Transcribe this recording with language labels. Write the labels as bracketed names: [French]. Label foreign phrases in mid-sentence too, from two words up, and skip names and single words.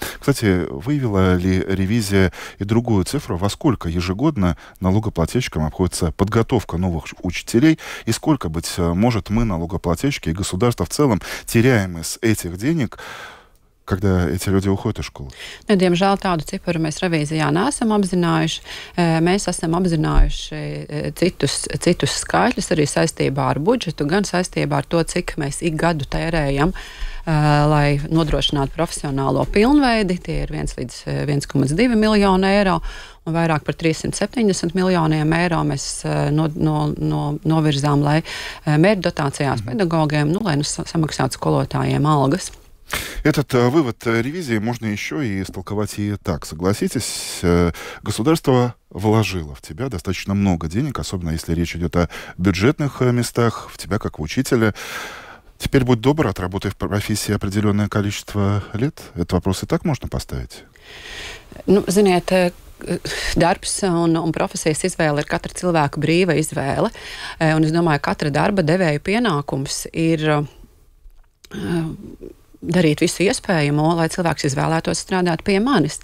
[Russian] Кстати, выявила ли ревизия и другую цифру, во сколько ежегодно налогоплательщикам обходится подготовка новых учителей, и сколько, быть может, мы, налогоплательщики и государство в целом, теряем из этих денег, когда эти люди уходят из школы? [Latvian] Diemžēl tādu ciparu mēs revīzijā neesam apzinājuši. Mēs esam apzinājuši citus skaitļus arī saistībā ar budžetu, gan saistībā ar to, cik mēs ik gadu tērējam, lai nodrošinātu profesionālo pilnveidi. Tie ir 1 līdz 1,2 miljonu eiro. Un vairāk par 370 miljoniem eiro mēs novirzām, lai mērķdotācijās pedagogiem, lai samaksātu skolotājiem algas. [Russian] Этот вывод ревизии можно еще и истолковать и так. Согласитесь, государство вложило в тебя достаточно много денег, особенно если речь идет о бюджетных местах, в тебя как в учителя. Теперь будь добр, отработай в профессии определенное количество лет. Этот вопрос и так можно поставить? [Latvian] Ziniet, darbs un profesijas izvēle ir katra cilvēka brīva izvēle. Un es domāju, ka katra darba devēja pienākums ir darīt visu iespējamo, lai cilvēks izvēlētos strādāt pie manis.